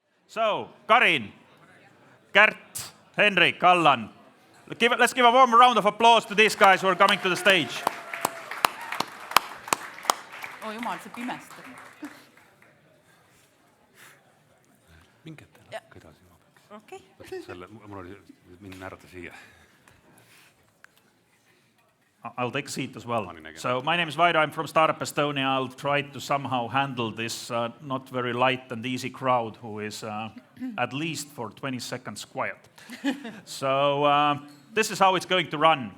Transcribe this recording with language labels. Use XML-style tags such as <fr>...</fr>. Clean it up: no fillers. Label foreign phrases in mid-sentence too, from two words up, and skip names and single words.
<en>So, Karin, Gert, Henrik, Allan. Let's give a warm round of applause to these guys who are coming to the stage.</en> <et>Oh jumal, see pimestab. Minge ette natuke edasi ma peaks. Okay. Selle, mul oli mind näärata siia.</et> <en>I'll take a seat as well. So my name is Vairo, I'm from Startup Estonia. I'll try to somehow handle this not very light and easy crowd who is at least for 20 seconds quiet. So this is how it's going to run.</en>